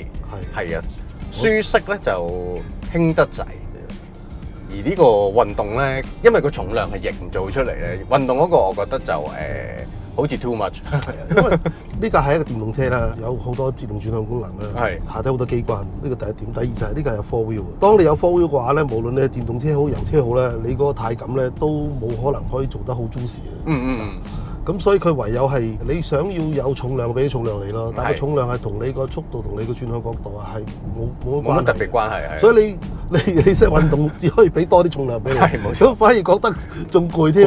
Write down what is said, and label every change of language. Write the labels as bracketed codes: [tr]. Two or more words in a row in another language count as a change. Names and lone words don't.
[yue] 係啊，舒適咧就輕得滯。而呢個運動咧，因為個重量係營造出嚟咧，運動嗰個我覺得就好似 [en] too much。 [yue] 因為呢架係一個電動車啦，有好多自動轉向功能啦，下低好多機關，呢個第一點。第二就係呢架有 [en] four wheel。 [yue] 當你有 [en] four wheel [yue] 嘅話咧，無論你係電動車好、油車好咧，你嗰個軚感咧都冇可能可以做得好 juicy 嘅。咁所以佢唯有係你想要有重量俾重量你咯，但係個重量係同你個速度同你個轉向角度係冇乜特別關係。所以你識運動只可以俾多啲重量俾你，咁反而覺得仲攰添。